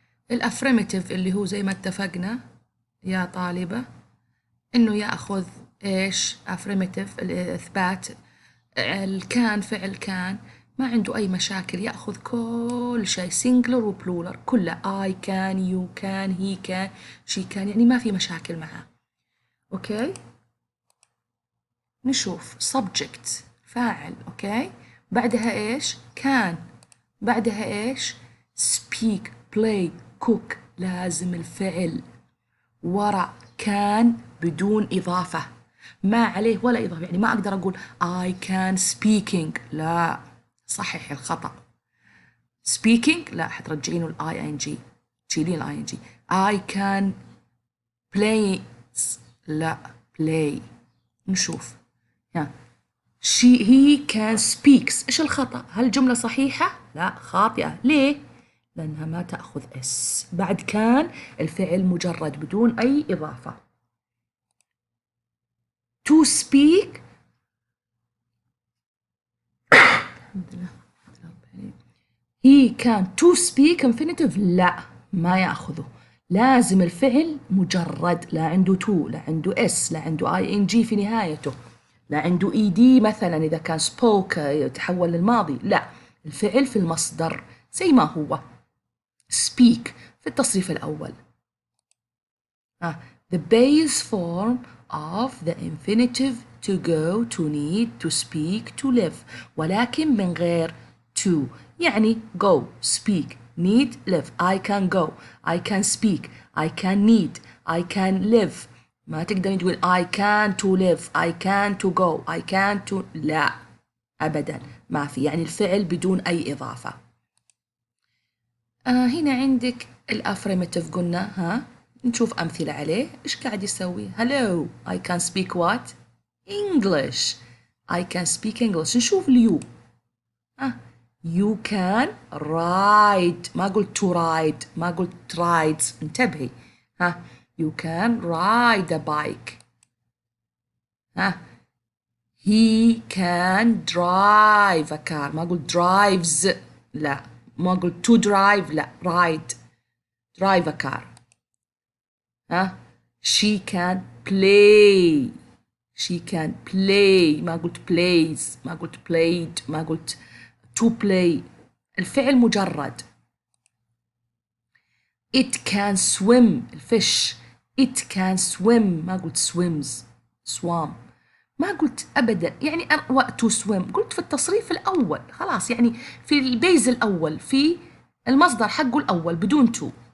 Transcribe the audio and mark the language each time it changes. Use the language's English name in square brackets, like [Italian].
[Arabic] الأفرميتيف اللي هو زي ما اتفقنا يا طالبة إنه يأخذ إيش؟ أفرميتيف الإثبات، الكان فعل كان ما عنده أي مشاكل، يأخذ كل شيء singular و plural كله. [English] I can, you can, he can, she can، [Arabic] يعني ما في مشاكل معاه. أوكي، نشوف subject فاعل. أوكي، بعدها إيش؟ كان، بعدها إيش؟ speak, play, cook، لازم الفعل وراء كان بدون إضافة، ما عليه ولا إضافة. يعني ما أقدر أقول [English] I can speaking، [Arabic] لا، صحح الخطأ. speaking لا، حترجعينه ال ing، تشيلين ال ing. [English] I can play، لا، play. [Arabic] نشوف ها، [English] he can speaks، [Arabic] إيش الخطأ؟ هل الجملة صحيحة؟ لا، خاطئة. ليه؟ لأنها ما تأخذ اس بعد كان، الفعل مجرد بدون أي إضافة. to speak، [English] he can to speak [Arabic] infinitive، لا، ما يأخذه، لازم الفعل مجرد، لا عنده to، لا عنده s، لا عنده ing في نهايته، لا عنده ed مثلا إذا كان spoke يتحول للماضي، لا، الفعل في المصدر زي ما هو speak في التصريف الأول. [English] The base form of the infinitive to go, to need, to speak, to live، [Arabic] ولكن من غير [English] to. يعني go, speak, need, live. I can go, I can speak, I can need, I can live. [Arabic] ما تقدرين تقول [English] I can to live, I can to [Arabic] go, I can to، لا أبدا ما في، يعني الفعل بدون أي إضافة. هنا عندك الأفرميتيف قلنا، ها نشوف أمثلة عليه. إيش قاعد يسوي؟ [English] Hello, I can speak what? English. I can speak English. [Arabic] نشوف اليو. [English] You can ride، ما قلت to ride، ما قلت rides، [Arabic] انتبهي. [English] You can ride a bike. He can drive a car، ما قلت drives، لا، ما قلت to drive، لا، ride، drive a car. She can play، she can play، ما قلت plays، ما قلت played، ما قلت to play، [Arabic] الفعل مجرد. [English] It can swim، [Arabic] الفش، it can swim، ما قلت swims، swam، ما قلت أبدا يعني to swim، قلت في التصريف الأول خلاص، يعني في البيز الأول، في المصدر حقه الأول بدون to.